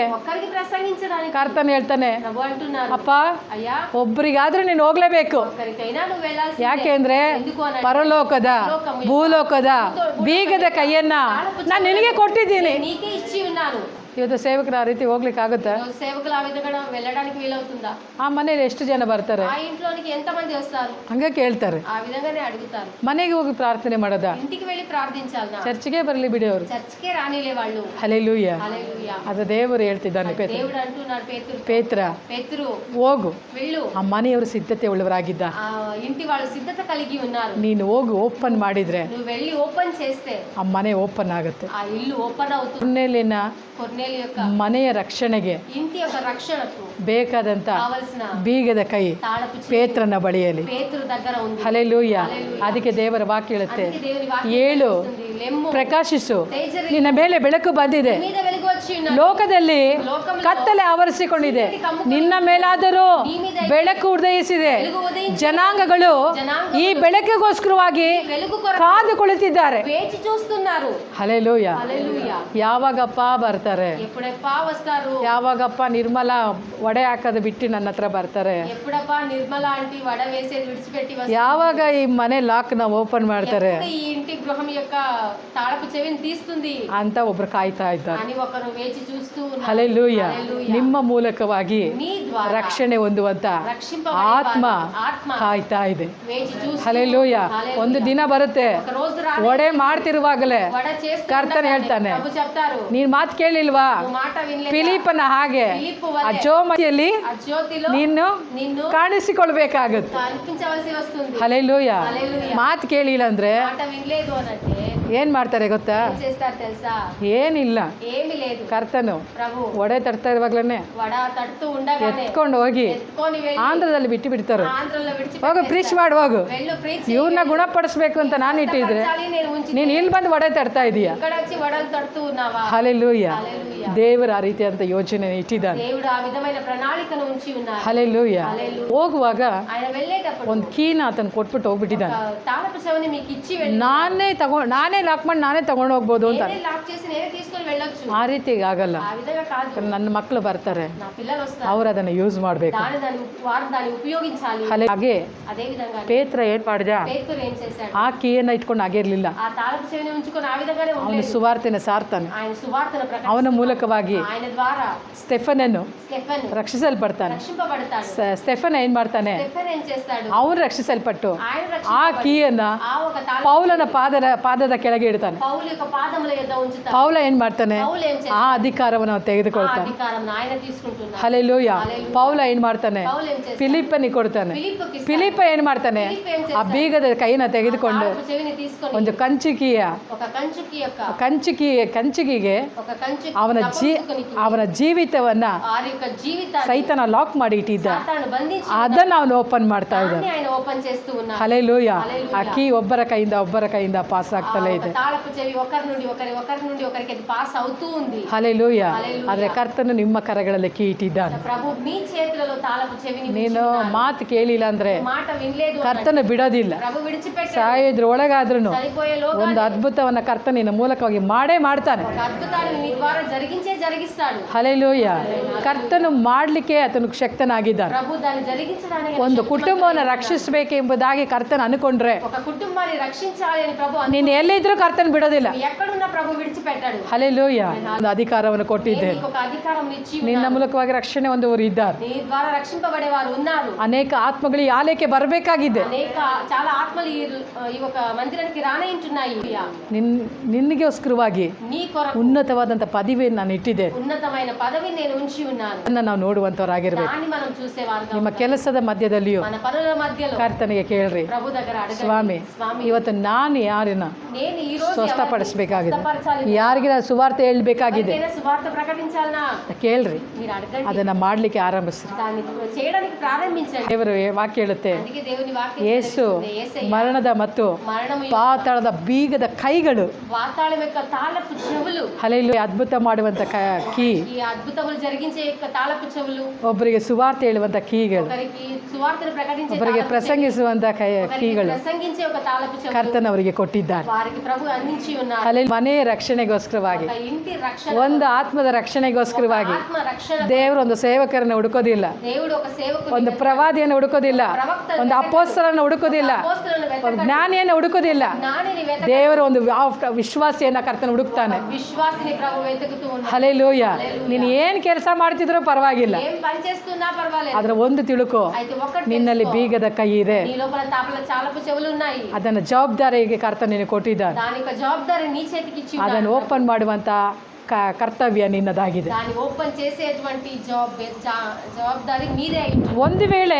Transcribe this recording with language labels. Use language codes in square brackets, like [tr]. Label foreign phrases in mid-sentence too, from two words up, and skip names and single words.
[kn] ಕರ್ತನ ಹೇಳ್ತಾನೆ, ಅಪ್ಪ ಒಬ್ಬರಿಗಾದ್ರೂ ನೀನು ಹೋಗ್ಲೇಬೇಕು. ಯಾಕೆಂದ್ರೆ ಪರಲೋಕದ ಭೂಲೋಕದ ಬೀಗದ ಕೈಯನ್ನ ನಾನು ನಿನಗೆ ಕೊಟ್ಟಿದ್ದೀನಿ. ಇವತ್ತು ಸೇವಕರು ಆ ರೀತಿ ಹೋಗ್ಲಿಕ್ಕೆ ಆಗುತ್ತಾ? [te] సేవకులు ఆ విధంగా వెళ్ళడానికి వీలవుతుందా? [kn] ಆ ಮನೇಲಿ ಎಷ್ಟು ಜನ ಬರ್ತಾರೆ? [te] ఆ ఇంట్లోనికి ఎంతమంది వస్తారు? [kn] ಹಂಗೆ ಕೇಳ್ತಾರೆ. [te] ఆ విధంగానే అడుగుతారు. [kn] ಮನೆಗೆ ಹೋಗಿ ಪ್ರಾರ್ಥನೆ ಮಾಡೋದಾ? [te] ఇంటికి వెళ్ళి ప్రార్థించాలనా? [kn] ಚರ್ಚ್ಗೆ ಬರಲಿ ಬಿಡಿ ಅವರು. [te] చర్చికే రానిలే వాళ్ళు. [kn] ಹಲ್ಲೆಲೂಯಾ. [te] హల్లెలూయా. [kn] ಅದು ದೇವರು ಹೇಳ್ತಿದ್ದಾನೆ. [te] దేవుడు అంటున్నాడు పేతురు [kn] ಹೋಗು, [te] వెళ్ళు. [kn] ಆ ಮನೆಯವರು ಸಿದ್ಧತೆ ಉಳ್ಳವರಾಗಿದ್ದ. [te] ఆ ఇంటి వాళ్ళు సిద్ధత కలిగి ఉన్నారు. [kn] ನೀನು ಹೋಗಿ ಓಪನ್ ಮಾಡಿದ್ರೆ, [te] నువ్వు వెళ్ళి ఓపెన్ చేస్తే [kn] ಆ ಮನೆ ಓಪನ್ ಆಗುತ್ತೆ. [te] ఆ ఇల్లు ఓపెన్ అవుతుంది. [kn] ಕೊರ್ನೇಲಿಯನ [te] యొక్క [kn] ಮನೆಯ ರಕ್ಷಣೆಗೆ [te] ఇంటి యొక్క రక్షణకు [kn] ಬೇಕಾದಂತ [te] కావాల్సిన [kn] ಬೀಗದ ಕೈ ಪೇತ್ರನ ಬಳಿಯಲ್ಲಿ. [te] పేతురు దగ్గర ఉంది. [kn] ಹಲ್ಲೆಲೂಯಾ. ಅದಕ್ಕೆ ದೇವರ ವಾಕ್ಯ ಹೇಳುತ್ತೆ, [te] అందుకే దేవుని వాక్యం [kn] ಏಳು [te] లెమ్ము [kn] ಪ್ರಕಾಶಿಸು, [te] తేజరి [kn] ನಿನ್ನ ಮೇಲೆ ಬೆಳಕು ಬಂದಿದೆ, [te] మీద వెలుగు వచ్చి ఉన్నది. [kn] ಲೋಕದಲ್ಲಿ ಕತ್ತಲೆ ಆವರಿಸಿಕೊಂಡಿದೆ, ನಿನ್ನ ಮೇಲಾದರೂ ಬೆಳಕು ಉದಯಿಸಿದೆ. ಜನಾಂಗಗಳು ಈ ಬೆಳಕಿಗೋಸ್ಕರವಾಗಿ ಕಾದು ಕುಳಿತಿದ್ದಾರೆ. [te] వేచి చూస్తున్నారు. [kn] ಹಲ್ಲೆಲೂಯಾ. [te] హల్లెలూయా. [kn] ಯಾವಾಗಪ್ಪ ಬರ್ತಾರೆ? [te] ఎప్పుడప్ప వస్తారు? [kn] ಯಾವಾಗಪ್ಪ ನಿರ್ಮಲ ಒಡೆ ಹಾಕೋದು ಬಿಟ್ಟು ನನ್ನ ಹತ್ರ ಬರ್ತಾರೆ? [te] ఎప్పుడప్ప నిర్మల ఆంటీ వడ వేసేది విడిచిపెట్టి వస్తారు? [kn] ಯಾವಾಗ ಈ ಮನೆ ಲಾಕ್ ನ ಓಪನ್ ಮಾಡ್ತಾರೆ [te] ఎప్పుడు ఈ ఇంటి గృహం యొక్క తాళపు చెవిని తీస్తుంది [kn] ಅಂತ ಒಬ್ರು ಕಾಯ್ತಾ ಇದ್ದಾರೆ. [te] అని ఒకరు వేచి చూస్తూ ఉన్నారు. [kn] ಹಲ್ಲೆಲೂಯಾ. ನಿಮ್ಮ ಮೂಲಕವಾಗಿ [te] మీ ద్వారా [kn] ರಕ್ಷಣೆ ಹೊಂದುವಂತ ಆತ್ಮ ಕಾಯ್ತಾ ಇದೆ. [te] వేచి చూస్తూ [kn] ಹಲ್ಲೆಲೂಯಾ. ಒಂದು ದಿನ ಬರುತ್ತೆ, [te] ఒక రోజు [kn] ಒಡೆ ಮಾಡ್ತಿರುವಾಗಲೇ [te] వడ చేస్తూ [kn] ಕರ್ತನ ಹೇಳ್ತಾನೆ, [te] ప్రభు చెప్తారు, [kn] ನೀನ್ ಮಾತು ಕೇಳಿಲ್ವಾ? [te] నువ్వు మాట వినలేదు. [kn] ಫಿಲಿಪ್ಪನ ಹಾಗೆ [te] ఫిలిప్పు [kn] ಆ [te] వలె [kn] ಜೋಮತಿಯಲ್ಲಿ [te] ఆ జ్యోతిలో [kn] ನೀನು [te] నిన్ను [kn] ಕಾಣಿಸಿಕೊಳ್ಬೇಕಾಗುತ್ತೆ. [te] కనిపించవలసి వస్తుంది. [kn] ಹಲ್ಲೆಲೂಯಾ. [te] హల్లెలూయా. [kn] ಮಾತು ಕೇಳಿಲ್ಲ ಅಂದ್ರೆ [te] మాట వినలేదు అనంటే [kn] ಏನ್ ಮಾಡ್ತಾರೆ ಗೊತ್ತಾ? [te] ఏం చేస్తారు తెలుసా? [kn] ಏನಿಲ್ಲ, [te] ఏమీ లేదు. [kn] ಕರ್ತನು [te] ప్రభు [kn] ಒಡೆ ತಡ್ತಾ ಇರುವಾಗ್ಲೇನೆ [te] వడ తడుతూ ఉండగానే [kn] ಎತ್ಕೊಂಡು ಹೋಗಿ [te] ఎత్తుకొని వెళ్ళి [kn] ಆಂಧ್ರದಲ್ಲಿ ಬಿಟ್ಟು ಬಿಡ್ತಾರೆ. [te] ఆంధ్రలో [kn] ಹೋಗು [te] విడిచిపెట్టి [kn] ಪ್ರೀಚ್ ಮಾಡಿ ಹೋಗು, [te] వెళ్ళు ప్రీచ్ [kn] ಇವ್ರನ್ನ ಗುಣಪಡಿಸ್ಬೇಕು ಅಂತ ನಾನು ಇಟ್ಟಿದ್ರೆ [te] నేను ఉంచి [kn] ನೀನ್ ಇಲ್ಲಿ ಬಂದು ಒಡೆ ತಡ್ತಾ ಇದೀಯ. [te] ఇక్కడ వచ్చి వడలు తడుతూ ఉన్నావా? [kn] ಹಲ್ಲೆಲೂಯಾ. [te] హల్లెలూయా. [kn] ದೇವರು ಆ ರೀತಿಯಂತ ಯೋಚನೆ ಇಟ್ಟಿದ್ದಾನೆ. [te] దేవుడు ఆ విధమైన ప్రణాళికను ఉంచి ఉన్నారు. [kn] ಹಲ್ಲೆಲೂಯಾ. [te] హల్లెలూయా. [kn] ಹೋಗುವಾಗ [te] ఆయన వెళ్ళేటప్పుడు [kn] ಒಂದು ಕೀನ ಆತನ ಕೊಟ್ಬಿಟ್ಟು ಹೋಗ್ಬಿಟ್ಟಿದ್ದಾನೆ. [te] తాళపు చెవిని మీకు ఇచ్చి వెళ్ళి [kn] ನಾನೇ ಲಾಕ್ ಮಾಡಿ ನಾನೇ ತಗೊಂಡು ಹೋಗ್ಬೋದು ಅಂತ. [te] నేనే లాక్ చేసి నేనే తీసుకొని వెళ్ళొచ్చు. [kn] ಆ ರೀತಿ ಆಗಲ್ಲ. [te] ఆ విధంగా కాదు. [kn] ನನ್ನ ಮಕ್ಕಳು ಬರ್ತಾರೆ, [te] నా పిల్లలు వస్తారు, [kn] ಅವ್ರು ಅದನ್ನ ಯೂಸ್ ಮಾಡ್ಬೇಕು. [te] వారు దాన్ని ఉపయోగించాలి. [kn] ಹಾಗೆ [te] అదే విధంగా [kn] ಪೇತ್ರ ಏನ್ ಮಾಡಿದ? [te] పేతురు ఏం చేశాడు? [kn] ಆ ಕೀಯನ್ನ ಇಟ್ಕೊಂಡು ಆಗಿರ್ಲಿಲ್ಲ. [te] ఆ తాళపు చెవిని ఉంచుకొని ఆ విధంగానే [kn] ಅವನು [te] ఉండలేదు. [kn] ಸುವಾರ್ತೆನ ಸಾರ್ತಾನೆ. [te] ఆయన సువార్తను ప్రకటిస్తాడు. [kn] ಅವನ ಮೂಲಕವಾಗಿ [te] ఆయన ద్వారా [kn] ಸ್ಟೆಫನನ್ನು [te] స్టెఫెన్ [kn] ರಕ್ಷಿಸಲ್ಪಡ್ತಾನೆ. [te] రక్షింపబడతాడు. [kn] ಸ್ಟೆಫನ್ ಏನ್ ಮಾಡ್ತಾನೆ? [te] స్టెఫెన్ ఏం చేస్తాడు? [kn] ಅವನು ರಕ್ಷಿಸಲ್ಪಟ್ಟು [te] ఆయన [kn] ಆ ಕೀಯನ್ನ [te] ఆ ఒక తాళం [kn] ಪೌಲನ ಪಾದದ ಕೆಳಗೆ ಇಡ್ತಾನೆ. [te] పౌలు యొక్క పాదముల యొద్ద ఉంచుతాడు. [kn] ಪೌಲ ಏನ್ ಮಾಡ್ತಾನೆ? [te] పౌలు ఏం [kn] ಆ [te] చేస్తాడు? [kn] ಅಧಿಕಾರವನ್ನು ಅವನು [te] ఆ [kn] ತೆಗೆದುಕೊಳ್ತಾನೆ. [te] అధికారం ఆయన తీసుకుంటున్నాడు. [kn] ಹಲ್ಲೆಲೂಯಾ. ಪೌಲ ಏನ್ ಮಾಡ್ತಾನೆ? [te] పౌలు ఏం చేస్తాడు? [kn] ಫಿಲಿಪ್ಪನಿಗೆ ಕೊಡ್ತಾನೆ. [te] ఫిలిప్పుకి [kn] ಫಿಲಿಪ್ಪ ಏನ್ ಮಾಡ್ತಾನೆ? [te] ఫిలిప్పు ఏం [kn] ಆ [te] చేస్తాడు? [kn] ಬೀಗದ ಕೈನ ತೆಗೆದುಕೊಂಡು [te] తాళపు చెవిని తీసుకొని [kn] ಒಂದು ಕಂಚಿಕಿಯ [te] ఒక కంచుకి యొక్క [kn] ಕಂಚಿಗೆ [te] ఒక కంచుకి [kn] ಅವನ ಜೀವಿತವನ್ನ [te] వారి యొక్క జీవితాన్ని [kn] ಸೈತನ ಲಾಕ್ ಮಾಡಿ ಇಟ್ಟಿದ್ದ. [te] సాతాను బంధించి [kn] ಅದನ್ನ ಅವನು ಓಪನ್ ಮಾಡ್ತಾ ಇದ್ದಾನೆ. [te] దాన్ని ఆయన ఓపెన్ చేస్తూ ఉన్నాడు. [kn] ಹಲ್ಲೆಲೂಯಾ. [te] హల్లెలూయా. [kn] ಆ ಕೀ ಒಬ್ಬರ ಕೈಯಿಂದ ಪಾಸ್ ಆಗ್ತಲೇ ಇದೆ. [te] తాళపు చెవి ఒకరి నుండి ఒకరికి అది పాస్ అవుతూ ఉంది. [kn] ಹಲ್ಲೆಲೂಯಾ. [te] హల్లెలూయా. [kn] ಆದ್ರೆ ಕರ್ತನು ನಿಮ್ಮ ಕರಗಳಲ್ಲಿ ಕೀ ಇಟ್ಟಿದ್ದಾನೆ. [te] ప్రభు మీ చేతులలో తాళపు చెవిని [kn] ನೀನು ಮಾತು ಕೇಳಿಲ್ಲ ಅಂದ್ರೆ [te] మాట వినలేదు [kn] ಕರ್ತನು ಬಿಡೋದಿಲ್ಲ. [te] ప్రభు విడిచిపెట్టాడు. [kn] ಸಾಯೋದ್ರ ಒಳಗಾದ್ರೂ [te] చనిపోయే లోగా [kn] ಒಂದು ಅದ್ಭುತವನ್ನ ಕರ್ತನ ನಿನ್ನ ಮೂಲಕವಾಗಿ ಮಾಡೇ ಮಾಡ್ತಾನೆ. [te] ఒక అద్భుతాన్ని మీ ద్వారా జరిగిస్తాడు. [kn] ಹಲ್ಲೆಲೂಯಾ. ಕರ್ತನು ಮಾಡ್ಲಿಕ್ಕೆ ಆತನು ಶಕ್ತನಾಗಿದ್ದಾನೆ. [te] ప్రభు దాన్ని జరిగించడానికి [kn] ಒಂದು ಕುಟುಂಬವನ್ನು ರಕ್ಷಿಸಬೇಕೆಂಬುದಾಗಿ ಕರ್ತನ ಅನ್ಕೊಂಡ್ರೆ [te] ఒక కుటుంబాన్ని రక్షించాలి అని ప్రభు [kn] ನೀನು ಎಲ್ಲಿದ್ರೂ ಕರ್ತನ ಬಿಡೋದಿಲ್ಲ. [te] ఎక్కడున్న ప్రభు విడిచిపెట్టాడు. [kn] ಹಲ್ಲೆಲೂಯಾ. ಒಂದು ಅಧಿಕಾರವನ್ನು ಕೊಟ್ಟಿದ್ದೆ. [te] నీకు ఒక అధికారం ఇచ్చి [kn] ನಿನ್ನ ಮೂಲಕವಾಗಿ ರಕ್ಷಣೆ ಹೊಂದುವವರು ಇದ್ದಾರೆ. [te] నీ ద్వారా రక్షింపబడే వారు ఉన్నారు. [kn] ಅನೇಕ ಆತ್ಮಗಳು ಈ ಆಲಯಕ್ಕೆ ಬರಬೇಕಾಗಿದೆ. [te] చాలా ఆత్మలు ఈ ఒక మందిరానికి రానయింటున్నాయి. [kn] ನಿನಗೋಸ್ಕರವಾಗಿ [te] నీ కొరకు [kn] ಉನ್ನತವಾದಂತ ಪದವಿಯನ್ನು ನಾನು ಇಟ್ಟಿದ್ದೇನೆ. [te] ఉన్నతమైన పదవి నేను ఉంచి ఉన్నాను. [kn] ಅದನ್ನ ನಾವು ನೋಡುವಂತವರಾಗಿರ್ಬೇಕು. [te] దాన్ని మనం చూసేవారుగా [kn] ನಿಮ್ಮ ಕೆಲಸದ ಮಧ್ಯದಲ್ಲಿಯೂ [te] మన పనుల మధ్యలో [kn] ಕರ್ತನಿಗೆ ಕೇಳ್ರಿ, [te] ప్రభు దగ్గర అడగండి, [kn] ಸ್ವಾಮಿ ಇವತ್ತು ನಾನು ಯಾರನ್ನ [te] నేను ఈ రోజు [kn] ಸ್ವಸ್ಥಪಡಿಸಬೇಕಾಗಿದೆ, ಯಾರಿಗೆ ನಾನು ಸುವಾರ್ತೆ ಹೇಳ್ಬೇಕಾಗಿದೆ [te] సువార్త ప్రకటించాలనా [kn] ಕೇಳ್ರಿ. [te] మీరు అడగండి, [kn] ಅದನ್ನ ಮಾಡ್ಲಿಕ್ಕೆ ಆರಂಭಿಸ್ರಿ. [te] దాన్ని చేయడానికి ಪ್ರಾರಂಭಿంచండి. [kn] ದೇವರು ವಾಕ್ಯ ಹೇಳುತ್ತೆ, [te] అందుకే దేవుని వాక్యం [kn] ಯೇಸು [te] యేసయ్య [kn] ಮರಣದ ಮತ್ತು [te] మరణము [kn] ಪಾತಾಳದ ಬೀಗದ ಕೈಗಳು, [te] వాతాళం యొక్క తాళపు చెవులు, [kn] ಹಲ್ಲೆಲೂಯಾ, ಅದ್ಭುತ ಮಾಡುವಂತ ಕೀ, [te] ఈ అద్భుతములు జరిగించే యొక్క తాళపు చెవులు, [kn] ಒಬ್ಬರಿಗೆ ಸುವಾರ್ತೆ ಹೇಳುವಂತ ಕೀಗಳು, [te] ఒకరికి సువార్తను ప్రకటించే [kn] ಒಬ್ಬರಿಗೆ [te] తాళపు [kn] ಪ್ರಸಂಗಿಸುವಂತ [te] చెవులు, ఒకరికి [kn] ಕೀಗಳು [te] ప్రసంగించే ఒక తాళపు చెవులు [kn] ಕರ್ತನ ಅವರಿಗೆ ಕೊಟ್ಟಿದ್ದಾನೆ. [te] వారికి ప్రభు అందించి ఉన్నారు. [kn] ಅಲ್ಲಿ ಮನೆ ಮನೆಯ ರಕ್ಷಣೆಗೋಸ್ಕರವಾಗಿ, [te] ఒక ఇంటి రక్షణ, [kn] ಒಂದು ಆತ್ಮದ ರಕ್ಷಣೆಗೋಸ್ಕರವಾಗಿ [te] ఆత్మ రక్షణ. [kn] ದೇವರು ಒಂದು ಸೇವಕರನ್ನು ಹುಡುಕೋದಿಲ್ಲ, [te] దేవుడు ఒక సేవకుని, [kn] ಒಂದು ಪ್ರವಾದಿಯನ್ನು ಹುಡುಕೋದಿಲ್ಲ, ಒಂದು ಅಪೊಸ್ತಲರನ್ನು ಹುಡುಕೋದಿಲ್ಲ, [te] అపోస్తలులను [kn] ಒಂದು [te] వెతకడు, [kn] ಜ್ಞಾನಿಯನ್ನು ಹುಡುಕೋದಿಲ್ಲ. [te] జ్ఞానిని వెతకడు, [kn] ದೇವರು ಒಂದು ವಿಶ್ವಾಸಿಯನ್ನ ಕರ್ತನ ಹುಡುಕ್ತಾನೆ. [te] విశ్వాసిని ప్రభు వెతుకుతూ ఉన్నాడు. [kn] ಹಲ್ಲೆಲೂಯ. ನೀನು ಏನು ಕೆಲಸ ಮಾಡ್ತಿದ್ರೂ ಪರವಾಗಿಲ್ಲ, [te] ఏం పని చేస్తున్నా పర్వాలేదు, [kn] ಆದ್ರೆ ಒಂದು ತಿಳ್ಕೊ, [te] అయితే ఒకటి [kn] ನಿನ್ನಲ್ಲಿ [te] తెలుసుకో, [kn] ಬೀಗದ ಕೈ ಇದೆ. [te] నీ లోపల తాపల చాలపు చెవులు ఉన్నాయి. [kn] ಅದನ್ನ ಜವಾಬ್ದಾರಿಗೆ ಕರ್ತನ ನಿನಗೆ ಕೊಟ್ಟಿದ್ದಾನೆ. [te] దాని యొక్క జవాబుదారి నీ చేతికి ఇచ్చి ఉన్నాడు. [kn] ಅದನ್ನು ಓಪನ್ ಮಾಡುವಂತ ಕರ್ತವ್ಯ ನಿನ್ನದಾಗಿದೆ. [te] దాన్ని ఓపెన్ చేసేటువంటి జవాబుదారి మీదే అయి ఉంటుంది. [kn] ಒಂದು ವೇಳೆ